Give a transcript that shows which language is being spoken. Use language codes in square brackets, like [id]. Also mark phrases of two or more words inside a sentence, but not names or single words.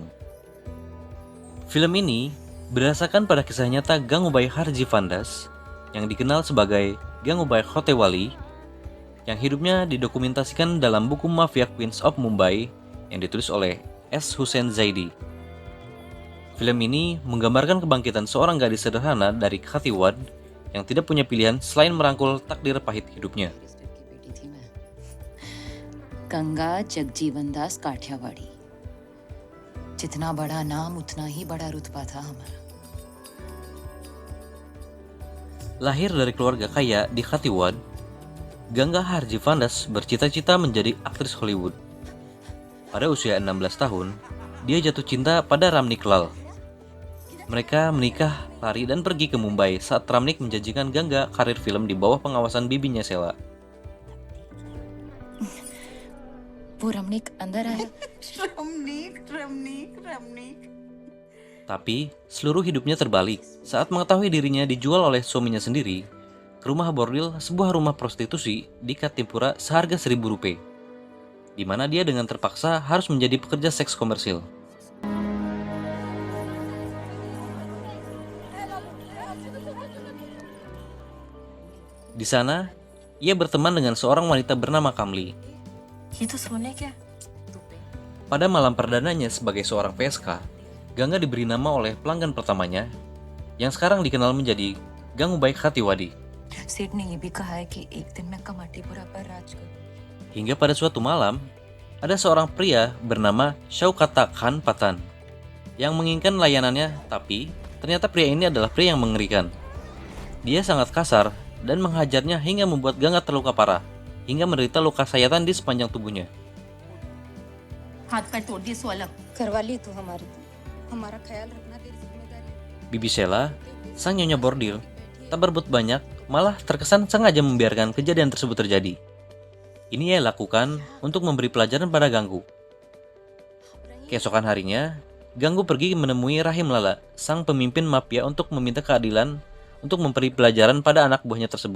[id] Film ini berdasarkan pada kisah nyata Gangubai Harjivandas yang dikenal sebagai Gangubai Khotewali yang hidupnya didokumentasikan dalam buku Mafia Queens of Mumbai yang ditulis oleh S. Hussein Zaidi. Film ini menggambarkan kebangkitan seorang gadis sederhana dari Kathiawad yang tidak punya pilihan selain merangkul takdir pahit hidupnya. [hi] गंगा जगजीवन दास काठियावाड़ी जितना बड़ा नाम उतना ही बड़ा रुतबा था हमारा. [id] Lahir dari keluarga kaya di Kathiawad, Ganga Harjivandas bercita-cita menjadi aktris Hollywood. Pada usia 16 tahun, dia jatuh cinta pada Ramnik Lal. Mereka menikah, lari, dan pergi ke Mumbai saat Ramnik menjanjikan Ganga karir film di bawah pengawasan bibinya Sela. [hi] वो रमणीक अंदर आया. [id] Tapi, seluruh hidupnya terbalik saat mengetahui dirinya dijual oleh suaminya sendiri ke rumah bordil, sebuah rumah prostitusi di Katimpura seharga 1.000 rupiah, di mana dia dengan terpaksa harus menjadi pekerja seks komersil. Di sana, ia berteman dengan seorang wanita bernama Kamli. [hi] ये तो सोने क्या? [id] Pada malam perdananya sebagai seorang PSK, Ganga diberi nama oleh pelanggan pertamanya, yang sekarang dikenal menjadi Gangubai Kathiawadi. [hi] सेठ ने ये भी कहा है कि एक दिन मैं कमाटीपुरा पर राज करूं. [id] Hingga pada suatu malam, ada seorang pria bernama Shaukata Khan Patan yang menginginkan layanannya, tapi ternyata pria ini adalah pria yang mengerikan. Dia sangat kasar dan menghajarnya hingga membuat Ganga terluka parah, hingga menderita luka sayatan di sepanjang tubuhnya. [hi] हाथ पैर तोड़ दिए सो अलग. करवा ली तू हमारी. हमारा ख्याल रखना तेरी जिम्मेदारी. [id] Bibi Sela, sang nyonya bordil, tak berbuat banyak, malah terkesan sengaja membiarkan kejadian tersebut terjadi. Ini ia lakukan untuk memberi pelajaran pada Ganggu. Keesokan harinya, Ganggu pergi menemui Rahim Lala, sang pemimpin mafia, untuk meminta keadilan untuk memberi pelajaran pada anak buahnya tersebut.